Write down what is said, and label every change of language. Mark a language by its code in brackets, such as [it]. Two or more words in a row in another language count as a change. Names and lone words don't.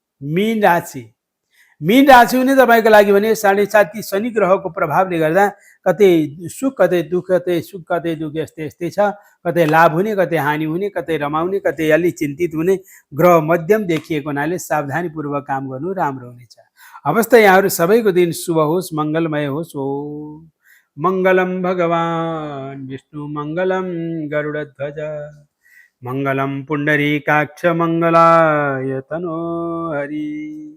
[ne] मीन राशि हुने तपाईँको लागि भने 7.5 शनि ग्रहको प्रभावले गर्दा कतै सुख कतै दुःख, कतै सुख कतै दुःख यस्तै छ। कतै लाभ हुने, कतै हानि हुने, कतै रमाउने, कतै अलि चिन्तित हुने, ग्रह मध्यम देखिएको हुनाले सावधानीपूर्वक काम गर्नु राम्रो हुनेछ। अवस्था यहाँहरू सबैको दिन शुभ होस्, मङ्गलमय होस्। [sa] ओम मङ्गलम भगवान विष्णु, मङ्गलम गरुडध्वज, मङ्गलम पुण्डरीकाक्ष, मङ्गलाय तनो हरि।